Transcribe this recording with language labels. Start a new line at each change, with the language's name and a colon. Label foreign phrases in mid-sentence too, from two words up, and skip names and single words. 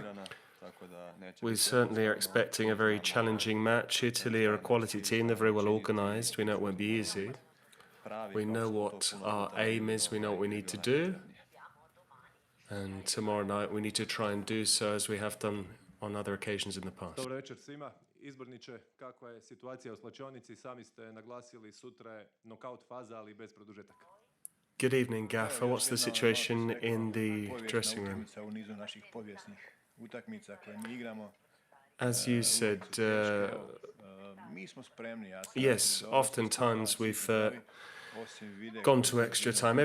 English: We certainly are expecting a very challenging match. Italy are a quality team. They're very well organized. We know it won't be easy. We know what our aim is. We know what we need to do. And tomorrow night we need to try and do so as we have done on other occasions in the past.
Croatian: Dobro večer svima. Izborniče, kakva je situacija u slačionici? Sami ste naglasili sutra je knockout faza, ali bez produžetaka.
English: Good evening, Gaffer. What's the situation in the dressing room? As you said, yes, oftentimes we've gone to extra time.